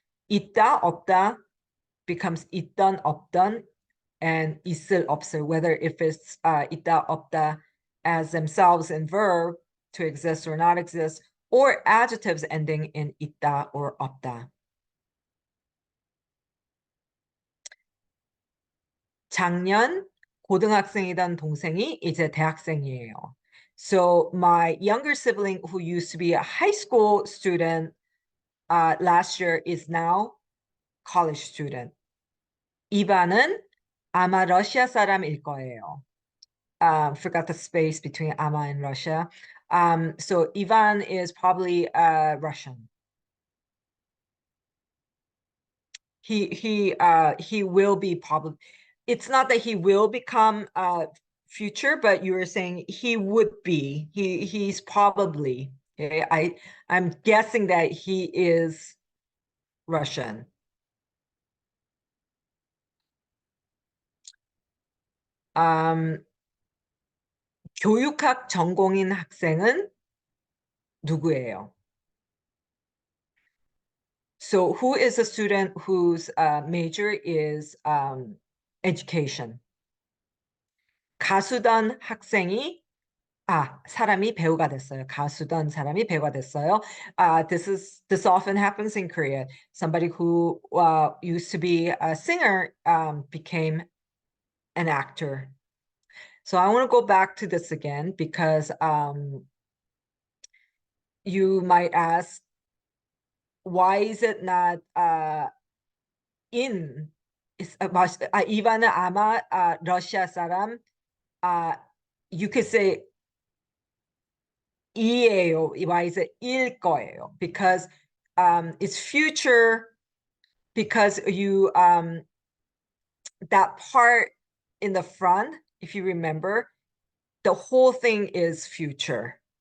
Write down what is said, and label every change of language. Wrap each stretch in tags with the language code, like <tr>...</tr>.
<en>있다, 없다 becomes 있던, 없던, and 있을, 없을, whether if it's 있다, 없다 as themselves in verb, to exist or not exist, or adjectives ending in 있다 or 없다.</en> <ko>작년 고등학생이던 동생이 이제 대학생이에요.</ko> <en>So my younger sibling who used to be a high school student last year is now college student.</en> <ko>이반은 아마 러시아 사람일 거예요.</ko> <en>Forgot the space between Ama and Russia. So Ivan is probably Russian. He will be probably. It's not that he will become future, but you were saying he would be. He's probably. Okay, I'm guessing that he is Russian.</en> <ko>교육학 전공인 학생은 누구예요?</ko> <en>So who is a student whose major is education?</en> <ko>가수던 학생이 사람이 배우가 됐어요. 가수던 사람이 배우가 됐어요.</ko> <en>This often happens in Korea. Somebody who used to be a singer became an actor. So I want to go back to this again because you might ask, why is it not in?</en> <ko>이반은 아마 러시아 사람.</ko> <en>You could say 이에요. Why is it 일 거예요? Because it's future. Because you that part in the front, if you remember, the whole thing is future.</en>